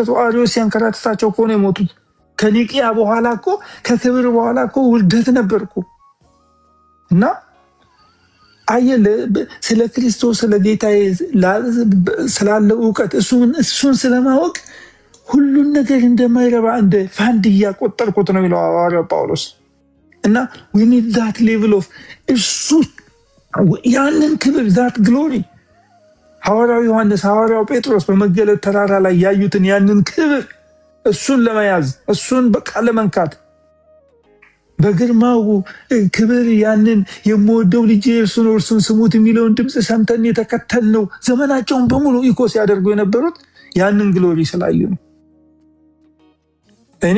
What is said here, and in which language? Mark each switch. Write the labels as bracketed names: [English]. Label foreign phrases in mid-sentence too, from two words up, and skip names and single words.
[Amharic] አሪዮስ ሲያንከራተታቸው እኮ ነው የሞቱት። ከኒቂያ በኋላ እኮ ከክብር በኋላ እኮ ውርደት ነበርኩ እና አየለ ስለ ክርስቶስ ስለ ጌታዬ ስላለው ዕውቀት እሱን ስለማወቅ ሁሉን ነገር እንደማይረባ እንደ ፋንድያ ቆጠርኩት ነው የሚለው ሐዋርያው ጳውሎስ። እና [English] we need that level of [Amharic] እሱ ያንን ክብር [English] that glory [Amharic] ሐዋርያው ዮሐንስ ሐዋርያው ጴጥሮስ በመገለጥ ተራራ ላይ ያዩትን ያንን ክብር እሱን ለመያዝ እሱን በቃ ለመንካት በግርማው ክብር ያንን የምወደው ልጄ እርሱን ስሙት የሚለውን ድምፅ ሰምተን የተከተልነው ዘመናቸውን በሙሉ ኢኮ ሲያደርጉ የነበሩት ያንን ግሎሪ ስላዩ ነው። እኔ